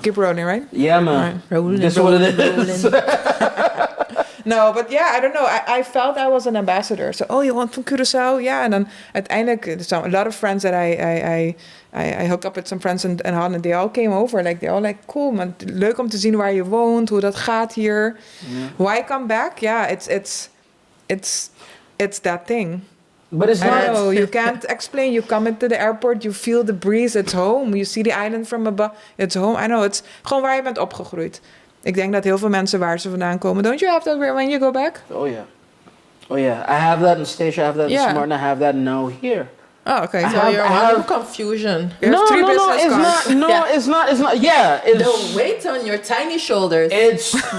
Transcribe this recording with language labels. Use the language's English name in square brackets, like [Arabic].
[English] Keep rolling, right? Yeah, man. Rolling, This is what it is. No, but I don't know. I felt I was an ambassador. So, you want from Curaçao? Yeah. And then uiteindelijk, a lot of friends that I hooked up with some friends in Holland. They all came over. Like, they all like, cool, man. [Dutch] Leuk om te zien waar je woont, hoe dat gaat hier. [English] Yeah. Why come back? Yeah, it's that thing. But it's not. No, you can't explain. You come into the airport, you feel the breeze. It's home. You see the island from above. It's home. I know. It's [Dutch] gewoon waar je bent opgegroeid. Ik denk dat heel veel mensen waar ze vandaan komen. [English] Don't you have that when you go back? Oh yeah. I have that in Stacia. I have that in Smart. And I have that now here. Oh, okay. So you're one confusion. No, it's not. Yeah, it's the weight on your tiny shoulders. It's.